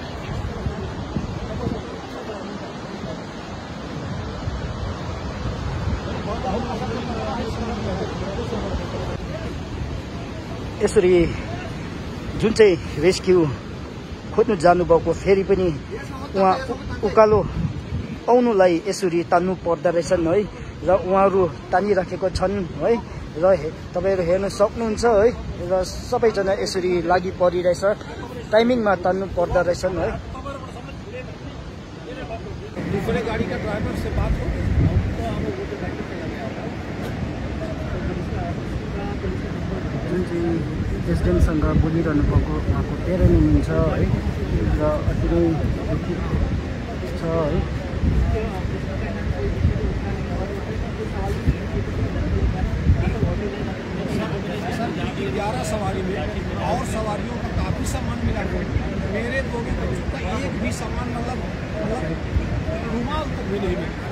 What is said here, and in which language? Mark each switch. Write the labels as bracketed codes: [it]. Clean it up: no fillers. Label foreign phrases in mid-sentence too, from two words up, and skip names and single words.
[ne] यसरी जुन चाहिँ रेस्क्यु खोज्नु जानुभएको फेरि पनि उहाँ उकालो आउनुलाई यसरी तान्नु पर्दो रहेछन् है र उहाँहरू तानिराखेको छन् है र तपाईँहरू हेर्न सक्नुहुन्छ है र सबैजना यसरी लागि परिरहेछ, टाइमिङमा तान्नु पर्दो रहेछन् है। [hi] दूसरे गाड़ी का ड्राइवर से बात हो [ne] जुन चाहिँ एसडिएमसँग बोलिरहनु भएको उहाँको प्यारेन्ट हुनुहुन्छ है र अति नै दुखित छ है। [hi] 11 सवारी में और सवारियों का काफी सामान मिला है। मेरे दो भी बच्चों का एक भी सामान मतलब रुमाल तक भी नहीं मिला।